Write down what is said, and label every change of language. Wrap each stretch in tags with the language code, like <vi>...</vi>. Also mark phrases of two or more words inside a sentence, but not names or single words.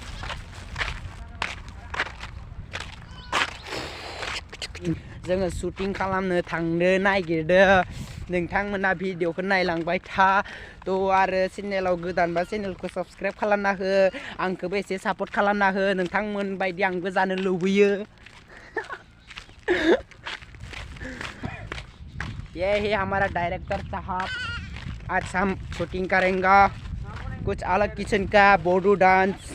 <brx>जोङो शूटिं खालामनो थांनो नागिरदों नोंथांमोना भिडिअखौ नायलांबाय था तो आरो चेनेलाव गोदानबा चेनेलखौ साबस्क्राइब खालामना हो आंखौबो एसे सापर्ट खालामना हो नोंथांमोन बायदि आंबो जानो लुबैयो</brx> <hi>ये है हमारा डायरेक्टर साहब आज हम शूटिंग करेंगे कुछ अलग किस्म का</hi> <en>body dance</en>